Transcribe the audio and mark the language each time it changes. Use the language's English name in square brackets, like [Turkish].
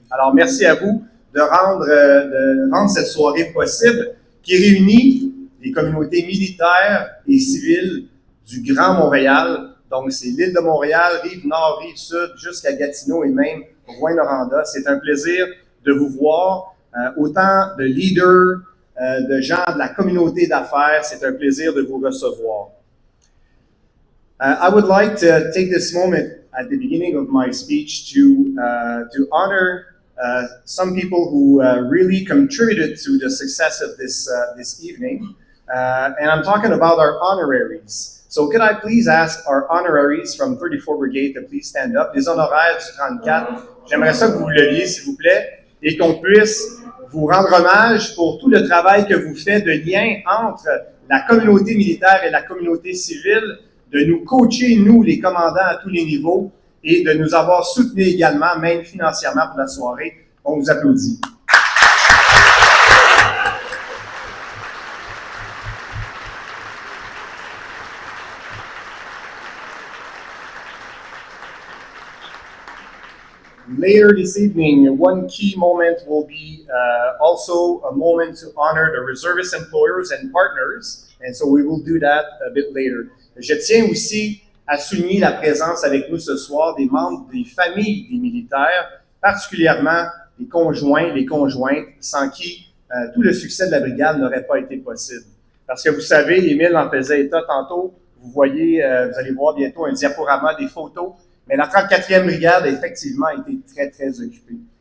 [French] Alors, merci à vous de rendre cette soirée possible, qui réunit les communautés militaires et civiles du Grand Montréal. Donc, c'est l'île de Montréal, rive nord, rive sud, jusqu'à Gatineau et même Rouyn-Noranda. C'est un plaisir de vous voir. Autant de leaders, de gens de la communauté d'affaires, c'est un plaisir de vous recevoir. [English] I would like to take this moment at the beginning of my speech to honor some people who really contributed to the success of this evening. And I'm talking about our honoraries. So could I please ask our honoraries from 34 Brigade to please stand up? [French] Les honoraires du 34, j'aimerais ça que vous vous leviez, s'il vous plaît, et qu'on puisse vous rendre hommage pour tout le travail que vous faites de lien entre la communauté militaire et la communauté civile, de nous coacher, nous, les commandants, à tous les niveaux, et de nous avoir soutenus également, même financièrement pour la soirée. On vous applaudit. [English] Later this evening, one key moment will be also a moment to honor the reservist employers and partners, and so we will do that a bit later. [French] Je tiens aussi à souligner la présence avec nous ce soir des membres des familles des militaires, particulièrement les conjoints, les conjointes, sans qui tout le succès de la brigade n'aurait pas été possible. Parce que vous savez, Émile en faisait état tantôt, vous voyez, vous allez voir bientôt un diaporama des photos, mais la 34e brigade a effectivement été très, très occupée.